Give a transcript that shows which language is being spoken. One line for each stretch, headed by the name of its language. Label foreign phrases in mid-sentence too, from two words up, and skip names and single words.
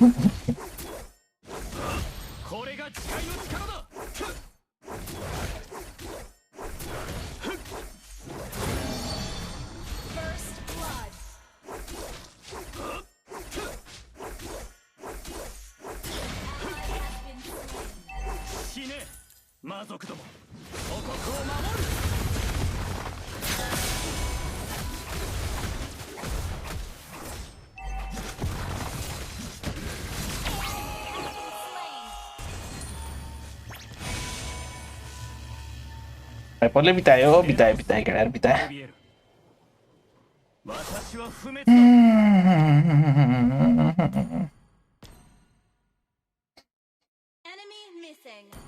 English: First blood.
Japanese: 死ね魔族ども王国を守る
Nepali: पहिले बितायो बितायो बितायो केटाहरू बितायो
Japanese: 私は不滅
English: Enemy missing.